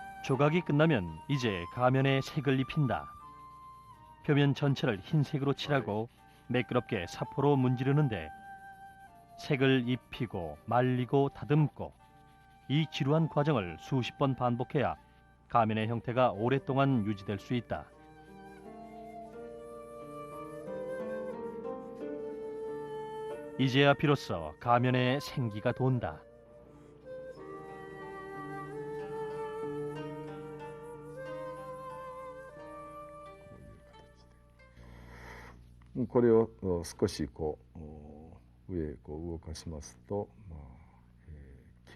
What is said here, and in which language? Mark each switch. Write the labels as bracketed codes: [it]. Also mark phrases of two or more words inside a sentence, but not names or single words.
[ko] 조각이 끝나면 이제 가면에 색을 입힌다. 표면 전체를 흰색으로 칠하고 매끄럽게 사포로 문지르는데 색을 입히고 말리고 다듬고 이 지루한 과정을 수십 번 반복해야 가면의 형태가 오랫동안 유지될 수 있다. 이제야 비로소 가면에 생기가 돈다. [ja] これを少しこう上へこう動かしますと、希